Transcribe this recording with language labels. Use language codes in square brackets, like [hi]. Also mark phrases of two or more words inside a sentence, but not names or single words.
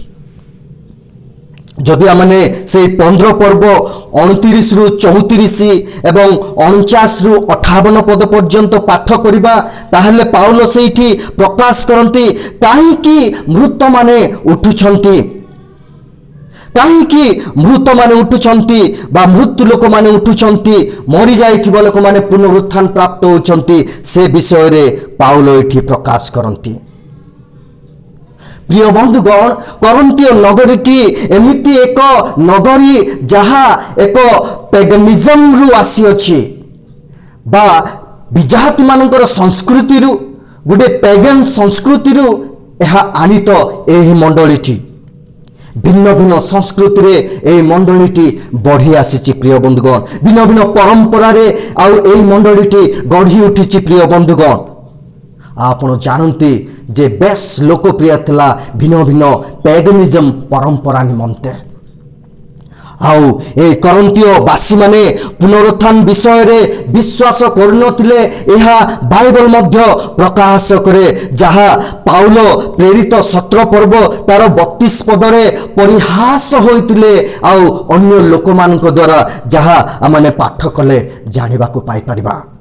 [or] ଯଦି ଆମେ ସେଇ 15 ପର୍ବ 29ରୁ 34 ଏବଂ 49ରୁ 58 ପଦ ପର୍ଯ୍ୟନ୍ତ ପାଠ କରିବା, ତାହେଲେ ପାଉଲ ସେଇଠି ପ୍ରକାଶ କରନ୍ତି କାହିଁକି ମୃତମାନେ ଉଠୁଛନ୍ତି, କାହିଁକି ମୃତମାନେ ଉଠୁଛନ୍ତି ବା ମୃତ୍ୟୁ ଲୋକମାନେ ଉଠୁଛନ୍ତି, ମରିଯାଇଥିବା ଲୋକମାନେ ପୁନରୁତ୍ଥାନ ପ୍ରାପ୍ତ ହେଉଛନ୍ତି, ସେ ବିଷୟରେ ପାଉଲ ଏଠି ପ୍ରକାଶ କରନ୍ତି। ପ୍ରିୟ ବନ୍ଧୁଗଣ, କରନ୍ତୀୟ ନଗରୀଟି ଏମିତି ଏକ ନଗରୀ ଯାହା ଏକ ପେଗାନିଜମରୁ ଆସିଅଛି ବା ବିଜାତି ମାନଙ୍କର ସଂସ୍କୃତିରୁ ଗୋଟେ ପେଗାନ ସଂସ୍କୃତିରୁ ଏହା ଆଣିତ ଏହି ମଣ୍ଡଳୀଟି। ଭିନ୍ନ ଭିନ୍ନ ସଂସ୍କୃତିରେ ଏଇ ମଣ୍ଡଳୀଟି ବଢ଼ି ଆସିଛି ପ୍ରିୟ ବନ୍ଧୁଗଣ, ଭିନ୍ନ ଭିନ୍ନ ପରମ୍ପରାରେ ଆଉ ଏଇ ମଣ୍ଡଳୀଟି ଗଢ଼ି ଉଠିଛି ପ୍ରିୟ ବନ୍ଧୁଗଣ। ଆପଣ ଜାଣନ୍ତି ଯେ ବେଶ ଲୋକପ୍ରିୟ ଥିଲା ଭିନ୍ନ ଭିନ୍ନ ପେଗାନିଜମ ପରମ୍ପରା ନିମନ୍ତେ। ଆଉ এই କରନ୍ତୀୟ ବାସୀମାନେ ପୁନରୁତ୍ଥାନ ବିଷୟରେ ବିଶ୍ୱାସ କରୁନଥିଲେ, ଏହା ବାଇବଲ ମଧ୍ୟ ପ୍ରକାଶ କରେ, ଯାହା ପାଉଲ ପ୍ରେରିତ 17 ପର୍ବ ତାର 32 ପଦରେ ପରିହାସ ହୋଇଥିଲେ ଆଉ ଅନ୍ୟ ଲୋକମାନଙ୍କ ଦ୍ୱାରା ଯାହା ଆମେ ପାଠ କଲେ ଜାଣିବାକୁ ପାଇପାରିବା।